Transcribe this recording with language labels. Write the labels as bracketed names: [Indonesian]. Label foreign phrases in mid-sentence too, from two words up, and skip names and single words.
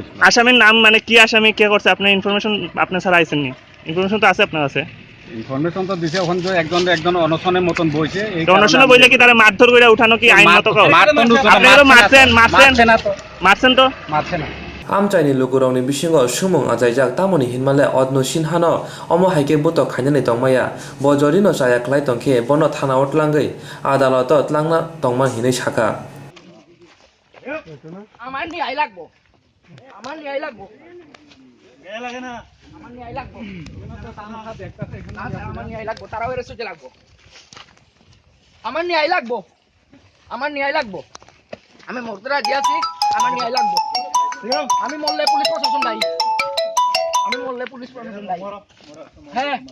[Bangla] আসামির নাম মানে কি, আসামি কে করছে? আপনি ইনফরমেশন আপনার ছাড়া আইছেন নি? ইনফরমেশন তো আছে আপনার কাছে? ইনফরমেশন তো দিছে, ওখানে যে একজন অনশনের মতন বইছে। এই অনশনে বইলে কি তারা মারধর করে উঠানো কি আইন মতো? আপনি তো মারছেন তো? মারছে না। [Kok Borok] আমচাইनि लुगुरंनि बिसिङाव सुमुं आजायजाक तामनि हिनमाले अदनो सिनहानो अमो हाइके बुतो खायनानै तंमाया बजरिनो जायाख्लाय तंखे बनो थानाव tlangै आदालत tlangना तंमान हिनै साका [Bangla] আমার ন্যায় লাগবো আমার ন্যায় লাগবো ন্যায় লাগে না আমার ন্যায় লাগবো আমার ন্যায় লাগবো তারাও এর সুজে লাগবো আমার ন্যায় লাগবো আমার ন্যায় লাগবো আমি মরতে রাজি আছি আমার ন্যায় লাগবো আমি মরলে পুলিশ প্রশাসন দায়ী আমি মরলে পুলিশ প্রশাসন দায়ী হ্যাঁ